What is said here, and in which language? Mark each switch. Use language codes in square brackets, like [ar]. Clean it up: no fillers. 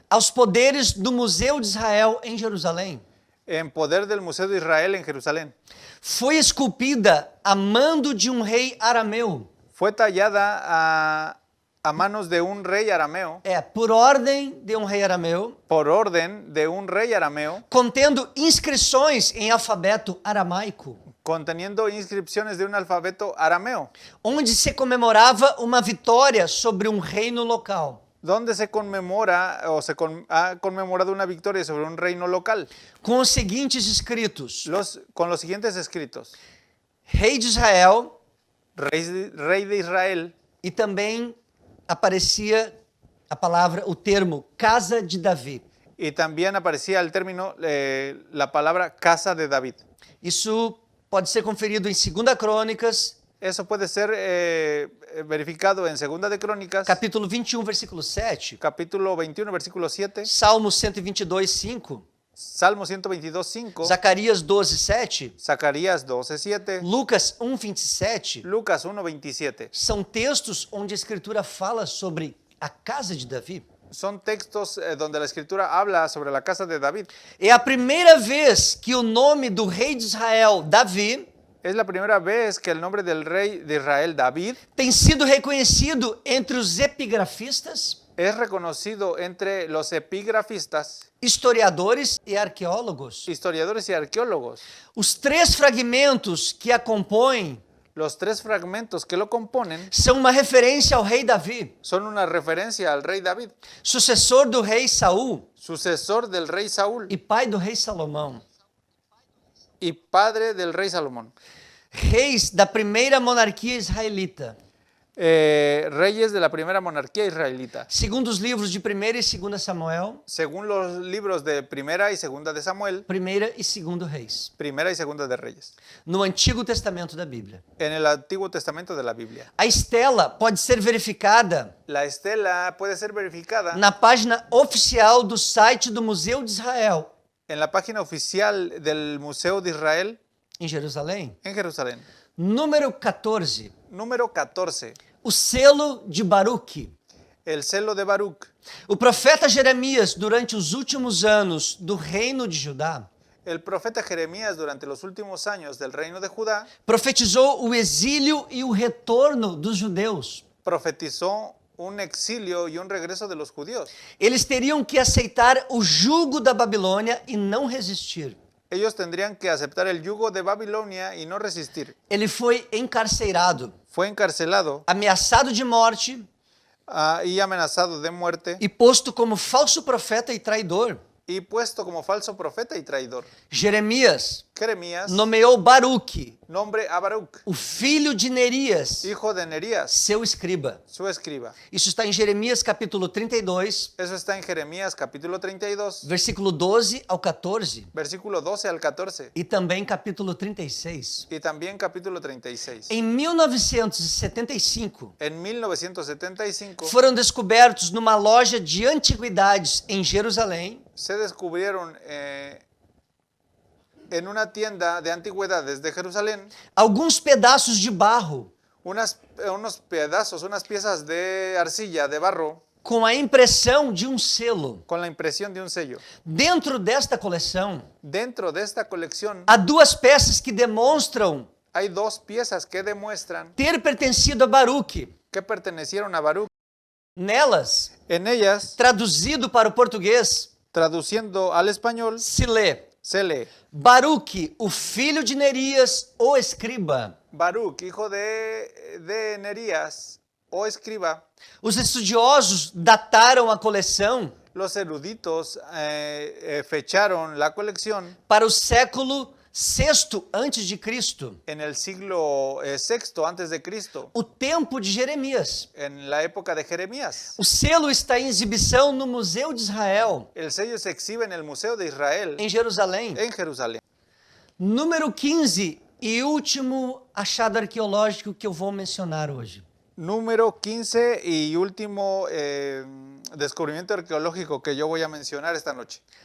[pt] aos poderes do Museu de Israel em Jerusalém. [es] en poder del Museo de Israel en Jerusalén. [pt] Foi esculpida a mando de um rei arameu, [es] Fue tallada a manos de un rey arameo, [pt] por ordem de um rei arameu, [es] por orden de un rey arameo, [pt] contendo inscrições em alfabeto aramaico, [es] conteniendo inscripciones de un alfabeto arameo, [pt] onde se comemorava uma vitória sobre um reino local. [es] donde se conmemora o ha conmemorado una victoria sobre un reino local, [pt] Com os seguintes escritos: [es] con los siguientes escritos: [pt] Rei de Israel, [es] Rey de Israel, [pt] e também aparecia a palavra, o termo Casa de Davi. [es] y también aparecía el término, la palabra casa de David. [pt] Isso pode ser conferido em 2 Crônicas, [es] Eso puede ser verificado en Segunda de Crónicas, [pt] capítulo 21, versículo 7, [es] capítulo 21, versículo 7, [pt] Salmo 122, 5, [es] Salmo 122, 5, [pt] Zacarias 12, 7, [es] Zacarías 12, 7, [pt] Lucas 1, 27. [es] Lucas 1, 27. [pt] São textos onde a Escritura fala sobre a casa de Davi. [es] Son textos donde la Escritura habla sobre la casa de David. [pt] É a primeira vez que o nome do rei de Israel, Davi, [es] Es la primera vez que el nombre del rey de Israel, David, [pt] tem sido reconhecido entre os epigrafistas, [es] es reconocido entre los epigrafistas, [pt] historiadores e arqueólogos. [es] historiadores y arqueólogos. [pt] Os três fragmentos que a compõem [es] Los tres fragmentos que lo componen [pt] são uma referência ao rei Davi, [es] son una referencia al rey David, [pt] sucessor do rei Saul [es] sucesor del rey Saúl [pt] e pai do rei Salomão, [es] y padre del rey Salomón. [pt] reis da primeira monarquia israelita, [es] Reyes de la primera monarquía israelita. [pt] segundo os livros de 1ª e 2ª Samuel, [es] Según los libros de Primera y Segunda de Samuel, [pt] 1ª e 2º Reis, [es] Primera y Segunda de Reyes, [pt] no Antigo Testamento da Bíblia. [es] en el Antiguo Testamento de la Biblia. [pt] A estela pode ser verificada [es] La estela puede ser verificada [pt] na página oficial do site do Museu de Israel, [es] en la página oficial del Museo de Israel [pt] em Jerusalém. [es] en Jerusalén. [pt] Número 14, [es] Número 14. [pt] o selo de Baruque. [es] El celo de Baruch. [pt] O profeta Jeremias, durante os últimos anos do reino de Judá, [es] El profeta Jeremías, durante los últimos años del reino de Judá, [pt] profetizou o exílio e o retorno dos judeus. [es] profetizó un exilio y un regreso de los judíos. [pt] Eles teriam que aceitar o jugo da Babilônia e não resistir. [es] Ellos tendrían que aceptar el yugo de Babilonia y no resistir. [pt] Ele foi encarcerado, [es] Fue encarcelado [pt] ameaçado de morte [es] y amenazado de muerte [pt] e posto como falso profeta e traidor. [es] y puesto como falso profeta y traidor. [pt] Jeremias [es] Jeremías [pt] nomeou Baruque, [es] nombre a Baruch, [pt] o filho de Nerias, [es] hijo de Nerías, [pt] seu escriba. [es] su escriba. [pt] Isso está em Jeremias capítulo 32, [es] Eso está en Jeremías capítulo 32, [pt] versículo 12 ao 14, [es] versículo 12 al 14 [pt] e também capítulo 36. [es] y también capítulo 36. [pt] Em 1975, [es] En 1975 [pt] foram descobertos numa loja de antiguidades em Jerusalém [es] se descubrieron en una tienda de antigüedades de Jerusalén [pt] alguns pedaços de barro [es] unos pedazos, unas piezas de arcilla, de barro, [pt] com a impressão de um selo. [es] con la impresión de un sello. [pt] Dentro desta coleção, [es] Dentro de esta colección [pt] há duas peças que demonstram [es] hay dos piezas que demuestran [pt] ter pertencido a Baruque. [es] que pertenecieron a Baruch. [pt] Nelas, [es] En ellas, [pt] traduzido para o português, [es] traduciendo al español, [pt] se lê: [es] se lee [pt] Baruque, o filho de Nerias, o escriba. [es] Baruch, hijo de Nerías, o escriba. [pt] Os estudiosos dataram a coleção [es] Los eruditos fecharon la colección [pt] para o século VI antes de Cristo, [es] en el siglo VI antes de Cristo, [pt] o tempo de Jeremias. [es] en la época de Jeremías. [pt] O selo está em exibição no Museu de Israel, [es] El sello se exhibe en el Museo de Israel [pt] em Jerusalém. [es] en Jerusalén. [pt] Número 15 e último achado arqueológico que eu vou mencionar hoje. [es] Número 15 y último descubrimiento arqueológico que yo voy a mencionar esta noche.